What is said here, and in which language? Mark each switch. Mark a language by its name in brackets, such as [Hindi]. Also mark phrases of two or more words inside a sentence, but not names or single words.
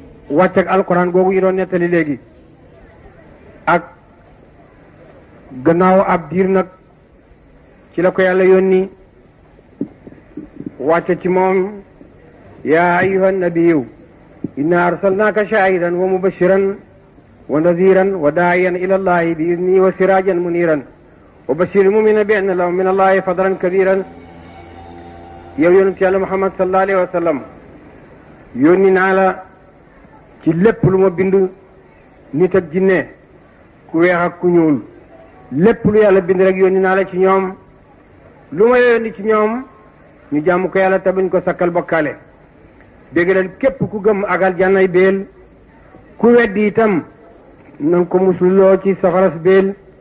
[Wolof] wàcc ak alquran googu ñu doon nettali léegi ak gannaaw ab diir nag ci la ko yàlla yónni wàcce ci moom [Arabic] يا أيها النبي إنا أرسلناك شاهدا و مبشرا ونذيرا وداعيا إلى الله بإذنه وسراجا منيرا وبشر المؤمنين بأن لهم من الله فضلا [Wolof] kabiran yow yonent yàlla Muhammad [Arabic] صلى الله عليه وسلم [Wolof] yónni naa la ci lépp lu ma bind nit ak jinne ku weex ak ku ñuul lépp lu yàlla bind rek yónni naa la ci ñoom lu ma yónni ci ñoom ñu jàmm ko yàlla te buñ ko sakkal bokkaale déggalal képp ku gëm ak aljannay béel ku weddi itam nanga ko musluloo ci safaras béel